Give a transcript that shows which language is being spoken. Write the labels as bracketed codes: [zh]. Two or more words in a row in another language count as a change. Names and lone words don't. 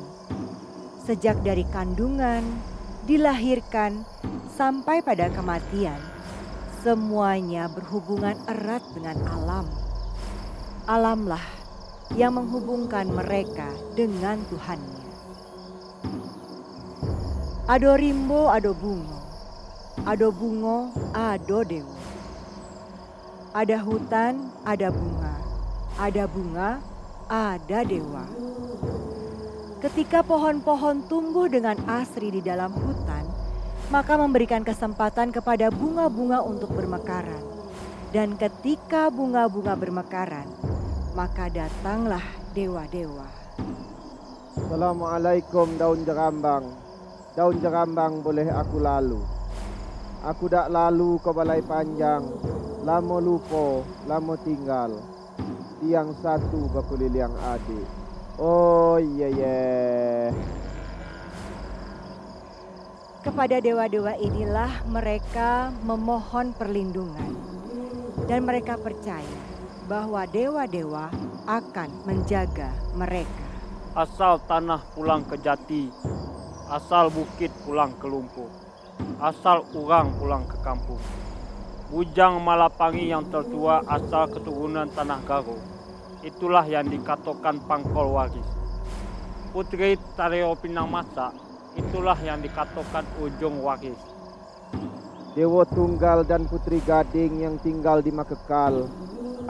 [id] Sejak dari kandungan, dilahirkan, sampai pada kematian, semuanya berhubungan erat dengan alam. Alamlah yang menghubungkan mereka dengan Tuhannya. [jax] Ado rimbo, ado bungo. Ado bungo, ado dewa. [id] Ada hutan, ada bunga. Ada bunga, ada dewa. Ketika pohon-pohon tumbuh dengan asri di dalam hutan, maka memberikan kesempatan kepada bunga-bunga untuk bermekaran. Dan ketika bunga-bunga bermekaran, maka datanglah dewa-dewa. [jax] Assalamualaikum daun jerambang. Daun jerambang boleh aku lalu. Aku dak lalu ke balai panjang. Lamo lupo, lamo tinggal. Tiang satu bakulil yang adik. [id] Oh iya. Kepada dewa-dewa inilah mereka memohon perlindungan. Dan mereka percaya bahwa dewa-dewa akan menjaga mereka. [jax] Asal tanah pulang ke jati, asal bukit pulang ke lumpur, asal urang pulang ke kampung. [id] Bujang Malapangi yang tertua asal keturunan Tanah Garo. Itulah yang dikatakan pangkol waris. Putri Tareo Pinang Masa, itulah yang dikatakan ujung waris. Dewa Tunggal dan Putri Gading yang tinggal di Makekal.